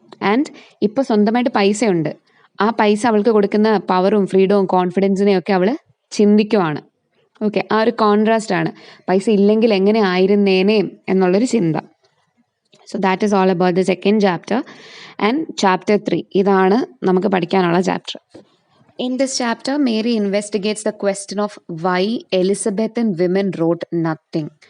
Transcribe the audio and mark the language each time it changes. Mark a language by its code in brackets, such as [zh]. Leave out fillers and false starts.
[ml] And ഇപ്പോൾ സ്വന്തമായിട്ട് പൈസയുണ്ട്, ആ പൈസ അവൾക്ക് കൊടുക്കുന്ന പവറും ഫ്രീഡവും കോൺഫിഡൻസിനെയും ഒക്കെ അവൾ ചിന്തിക്കുവാണ്. ഓക്കെ, ആ ഒരു കോൺട്രാസ്റ്റ് ആണ് പൈസ ഇല്ലെങ്കിൽ എങ്ങനെ ആയിരുന്നേനെ എന്നുള്ളൊരു ചിന്ത. [en] So that is all about the second chapter. And chapter 3, [ml] ഇതാണ് നമുക്ക് പഠിക്കാനുള്ള chapter. [en] In this chapter, Mary investigates the question of why Elizabethan women wrote nothing.